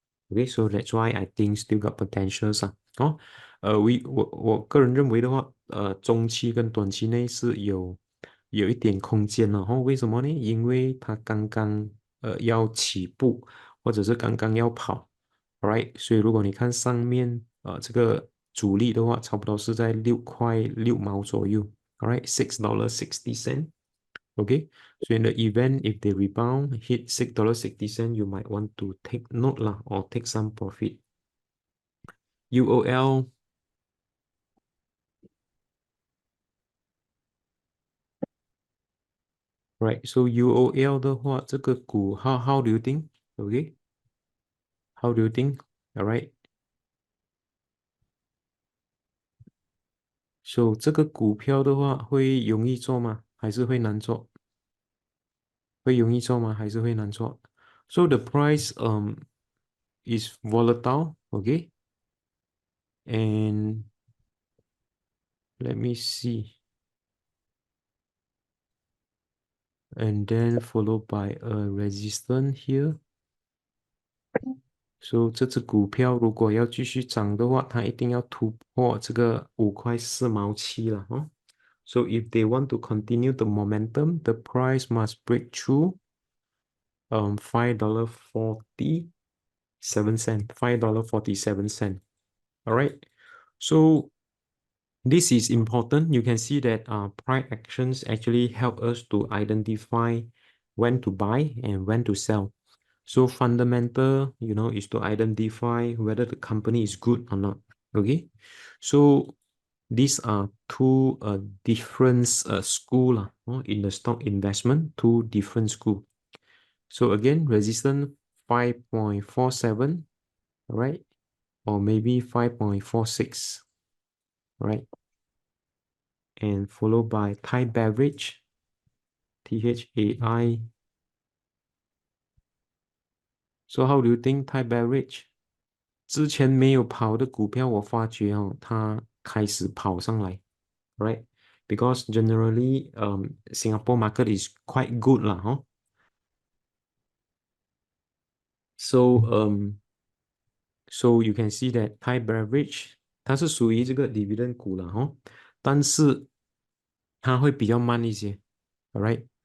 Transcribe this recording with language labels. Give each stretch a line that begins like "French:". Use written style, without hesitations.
English: Okay, so that's why I think still got potentials 啊。
Chinese: 哦，我个人认为的话，中期跟短期内是有一点空间了。哦，为什么呢？因为它刚刚要起步，或者是刚刚要跑，alright。所以如果你看上面这个阻力的话，差不多是在6块6毛左右，alright $6.60.
English: Okay, so in the event if they rebound, hit $6.60, you might want to take note lah or take some profit. UOL, right? So UOL
Chinese: 的话，这个股
English: how do you think? Okay, how do you think? All right.
Chinese: So 这个股票的话，会容易做吗？还是会难做？会容易做吗？还是会难做？
English: So the price is volatile, okay? And let me see. And then followed by a resistance here.
Chinese: So 这只股票如果要继续涨的话，它一定要突破这个5块4毛7了哦。
English: So if they want to continue the momentum, the price must break through $5.47, $5.47. All right. So this is important. You can see that price actions actually help us to identify when to buy and when to sell. So fundamental, is to identify whether the company is good or not. Okay. So these are two different school in the stock investment, two different school. So again, resistance 5.47, right? Or maybe 5.46, right? And followed by Thai beverage, THAI. So how do you think Thai beverage?
Chinese: 之前没有跑的股票，我发觉它开始跑上来，right?
English: Because generally, Singapore market is quite good 啦，So, so you can see that Thai beverage
Chinese: 它是属于这个 dividend 股了但是它会比较慢一些，
English: alright？